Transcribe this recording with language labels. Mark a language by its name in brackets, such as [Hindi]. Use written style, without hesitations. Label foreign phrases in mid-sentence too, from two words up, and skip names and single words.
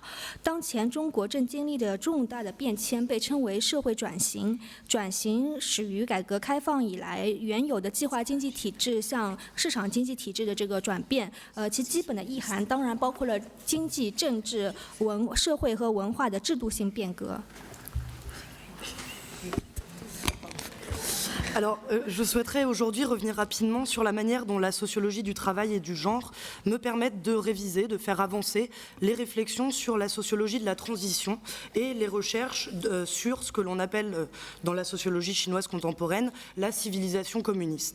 [Chinese] 当前中国正经历的重大的变迁被称为社会转型，转型始于改革开放以来原有的计划经济体制向市场经济体制的这个转变。其基本的意涵当然包括了经济、政治、社会和文化的制度性变革。 [French] Alors, je souhaiterais aujourd'hui revenir rapidement sur la manière dont la sociologie du travail et du genre me permettent de réviser, de faire avancer les réflexions sur la sociologie de la transition et les recherches sur ce que l'on appelle dans la sociologie chinoise contemporaine la civilisation communiste.